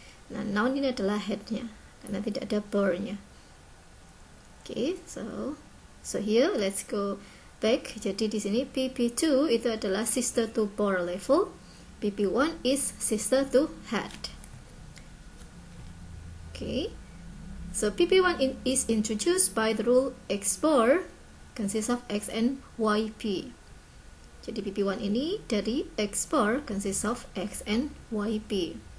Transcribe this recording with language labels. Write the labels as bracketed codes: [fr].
[id] Nah, noun ini adalah headnya karena tidak ada bar-nya. [en] Okay, so here let's go back. [id] Jadi di sini PP2 itu adalah [en] sister to bar level. PP1 is sister to head. Okay, so PP1 is introduced by the rule X bar consists of X and YP. [id] Jadi PP1 ini dari [en] X bar consists of X and YP.